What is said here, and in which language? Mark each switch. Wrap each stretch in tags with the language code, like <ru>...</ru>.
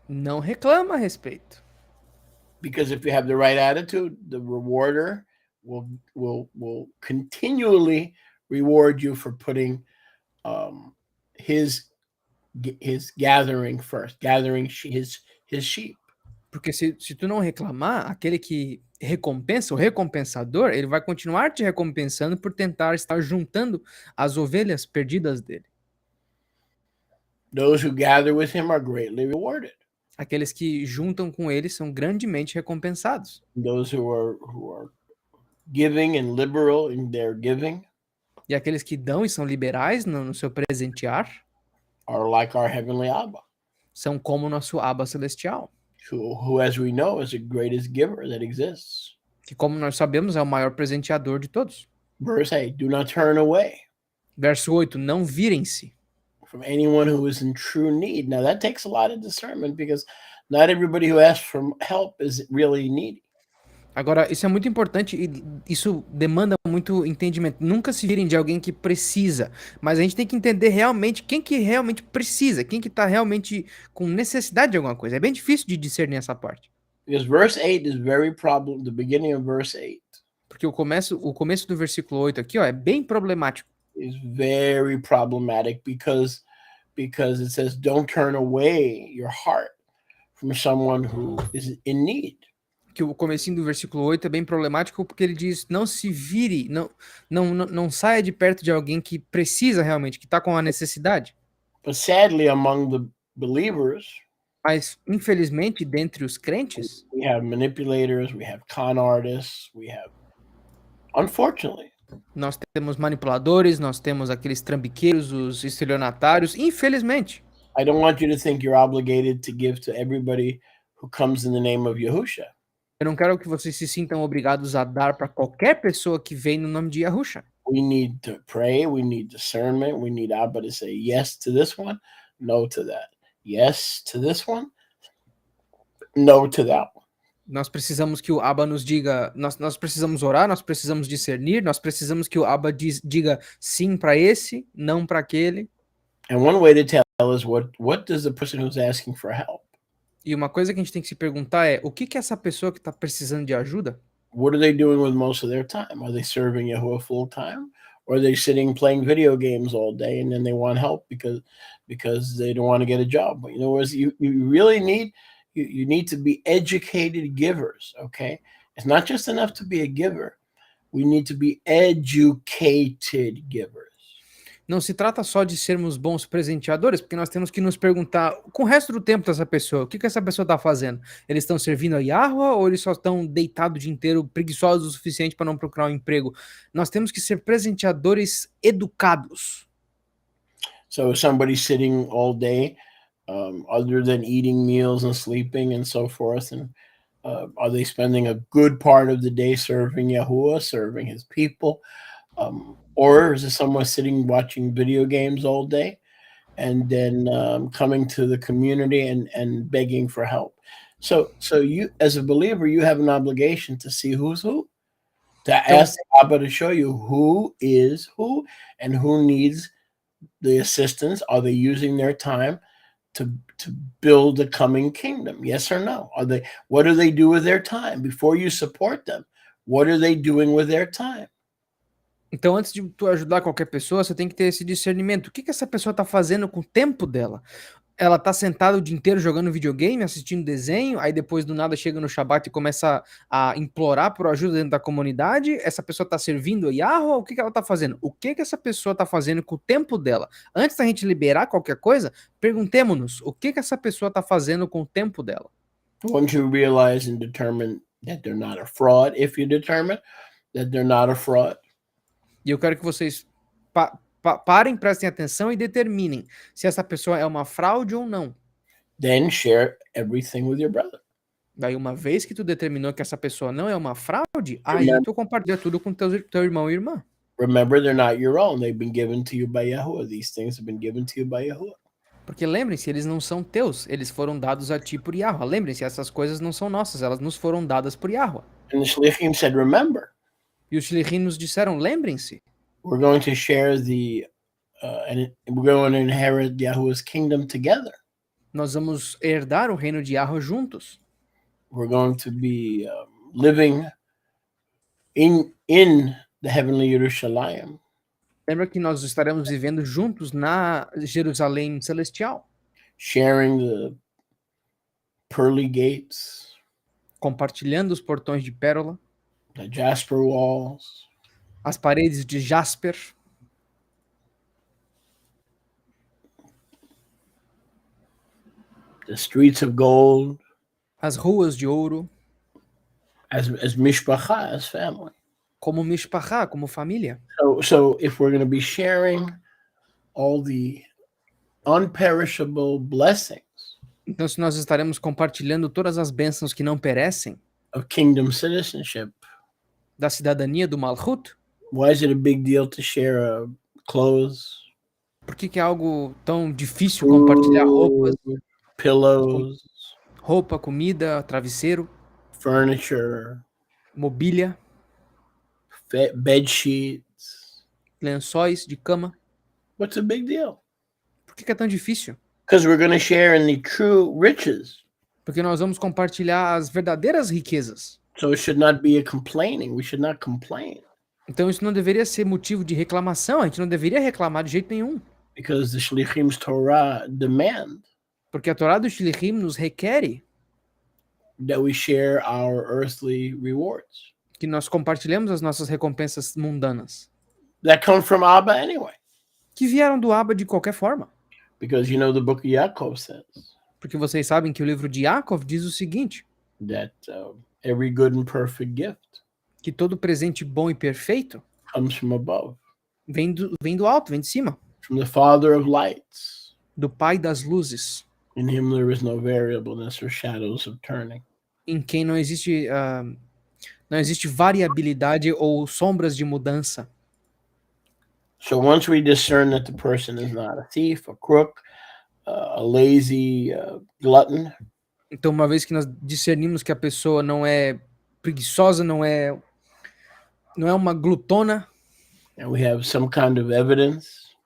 <pt>não reclama a respeito.</pt> <en>Because if you have the right attitude, the rewarder will continually reward you for putting his gathering first, gathering his sheep.</en> <pt>Porque se tu não reclamar, aquele que recompensa, o recompensador, ele vai continuar te recompensando por tentar estar juntando as ovelhas perdidas dele.</pt> <en>Those who gather with him are greatly rewarded.</en> <pt>Aqueles que juntam com ele são grandemente recompensados.</pt> <en>Those who are giving and liberal in their giving</en> <pt>E aqueles que dão e são liberais no seu presentear</pt> <en>are like our heavenly Abba,</en> <pt>são como o nosso Abba Celestial,</pt> <en>who, as we know, is the greatest giver that exists.</en> <pt>que, como nós sabemos, é o maior presenteador de todos.</pt> <en>Verse 8, do not turn away</en> <pt>Verso 8, não virem-se</pt> <en>from anyone who is in true need. Now, that takes a lot of discernment because not everybody who asks for help is really needy.</en> <pt>Agora, isso é muito importante e isso demanda muito entendimento. Nunca se virem de alguém que precisa, mas a gente tem que entender realmente quem que realmente precisa, quem que tá realmente com necessidade de alguma coisa. É bem difícil de discernir essa parte.</pt> <en>Because verse 8 is very problem, the beginning of verse 8</en> <pt>Porque o começo do versículo 8 aqui, ó, é bem problemático.</pt> <en>is very problematic because it says don't turn away your heart from someone who is in need.</en> <pt>Que o comecinho do versículo 8 é bem problemático porque ele diz não se vire, não saia de perto de alguém que precisa realmente, que está com a necessidade.</pt> <en>But sadly, among the believers,</en> <pt>Mas, infelizmente, dentre os crentes,</pt> <en>we have manipulators, we have con artists, we have, unfortunately,</en> <pt>nós temos manipuladores, nós temos aqueles trambiqueiros, os estelionatários, infelizmente.</pt> <en>I don't want you to think you're obligated to give to everybody who comes in the name of Yahusha.</en> <pt>Eu não quero que vocês se sintam obrigados a dar para qualquer pessoa que vem no nome de Yahusha.</pt> <en>We need to pray, we need discernment, we need Abba to say yes to this one, no to that. Yes to this one, no to that one.</en> <pt>Nós precisamos que o Abba nos diga, nós precisamos orar, nós precisamos discernir, nós precisamos que o Abba diga sim para esse, não para aquele.</pt> <en>And one way to tell is what does the person who's asking for help?</en> <pt>E uma coisa que a gente tem que se perguntar é, o que que essa pessoa que está precisando de ajuda,</pt> <en>What are they doing with most of their time? Are they serving Yahuwah full time? Or are they sitting playing video games all day and then they want help because they don't want to get a job? But in other words, you really need you need to be educated givers, okay? It's not just enough to be a giver. We need to be educated givers.</en> <pt>não se trata só de sermos bons presenteadores, porque nós temos que nos perguntar com o resto do tempo dessa pessoa, o que que essa pessoa está fazendo? Eles estão servindo a Yahweh ou eles só estão deitados o dia inteiro, preguiçosos o suficiente para não procurar um emprego? Nós temos que ser presenteadores educados.</pt> <en>So if somebody's sitting all day, other than eating meals and sleeping and so forth, and are they spending a good part of the day serving Yahuwah, serving his people? Or is it someone sitting watching video games all day and then coming to the community and begging for help? So you, as a believer, you have an obligation to see who's who, to ask Abba to show you who is who and who needs the assistance. Are they using their time to build the coming kingdom? Yes or no? What do they do with their time? Before you support them, what are they doing with their time?</en> <pt>Então, antes de tu ajudar qualquer pessoa, você tem que ter esse discernimento. O que que essa pessoa está fazendo com o tempo dela? Ela tá sentada o dia inteiro jogando videogame, assistindo desenho, aí depois do nada chega no Shabat e começa a implorar por ajuda dentro da comunidade. Essa pessoa tá servindo a Yahweh? O que que ela tá fazendo? O que que essa pessoa tá fazendo com o tempo dela? Antes da gente liberar qualquer coisa, perguntemos-nos o que que essa pessoa tá fazendo com o tempo dela.</pt> <en>Once you realize and determine that they're not a fraud, if you determine that they're not a fraud,</en> <pt>E eu quero que vocês parem, prestem atenção e determinem se essa pessoa é uma fraude ou não.</pt> <en>then share everything with your brother.</en> <pt>Daí, uma vez que tu determinou que essa pessoa não é uma fraude, aí tu compartilha tudo com teu irmão e irmã.</pt> <en>Remember, they're not your own. They've been given to you by Yahuwah. These things have been given to you by Yahuwah.</en> <pt>Porque lembrem-se, eles não são teus, eles foram dados a ti por Yahweh. Lembrem-se, essas coisas não são nossas, elas nos foram dadas por Yahweh.</pt> <en>And the Shlichim said, remember,</en> <pt>E os Shlichim nos disseram, lembrem-se,</pt> <en>we're going to share and we're going to inherit Yahuwah's kingdom together.</en> <pt>nós vamos herdar o reino de Yahweh juntos.</pt> <en>We're going to be living in the heavenly Yerushalayim,</en> <pt>Lembra que nós estaremos vivendo juntos na Jerusalém celestial,</pt> <en>sharing the pearly gates,</en> <pt>compartilhando os portões de pérola,</pt> <en>the jasper walls,</en> <pt>as paredes de jasper,</pt> <en>the streets of gold,</en> <pt>as ruas de ouro,</pt> <en>as mishpacha, as family.</en> <pt>como mishpachá, como família.</pt> <en>So if we're going to be sharing all the unperishable blessings</en> <pt>Então, se nós estaremos compartilhando todas as bênçãos que não perecem</pt> <en>of kingdom citizenship,</en> <pt>da cidadania do Malchut,</pt> <en>why is it a big deal to share clothes,</en> <pt>por que é algo tão difícil compartilhar roupas,</pt> <en>pillows,</en> <pt>roupa, comida, travesseiro,</pt> <en>furniture,</en> <pt>mobília,</pt> <en>bed sheets?</en> <pt>lençóis de cama?</pt> <en>What's the big deal?</en> <pt>Por que é tão difícil?</pt> <en>Because we're going to share in the true riches.</en> <pt>Porque nós vamos compartilhar as verdadeiras riquezas.</pt> <en>So it should not be a complaining. We should not complain.</en> <pt>Então isso não deveria ser motivo de reclamação, a gente não deveria reclamar de jeito nenhum.</pt> <en>Because the Shlichim's Torah demand</en> <pt>Porque a Torá do Shlichim nos requer</pt> <en>that we share our earthly rewards</en> <pt>que nós compartilhemos as nossas recompensas mundanas,</pt> <en>that come from Abba anyway.</en> <pt>que vieram do Abba de qualquer forma.</pt> <en>Because the book of Yaakov says</en> <pt>Porque vocês sabem que o livro de Yaakov diz o seguinte,</pt> <en>that every good and perfect gift</en> <pt>que todo presente bom e perfeito</pt> <en>comes from above,</en> <pt>vem do alto, vem de cima,</pt> <en>from the Father of lights.</en> <pt>do Pai das luzes,</pt> <en>In him there is no variableness or shadows of turning.</en> <pt>em quem não existe variabilidade ou sombras de mudança.</pt> <en>So once we discern that the person is not a thief, a crook, a lazy glutton,</en> <pt>Então, uma vez que nós discernimos que a pessoa não é preguiçosa, não é uma glutona,</pt> <en>and we have some kind of evidence</en>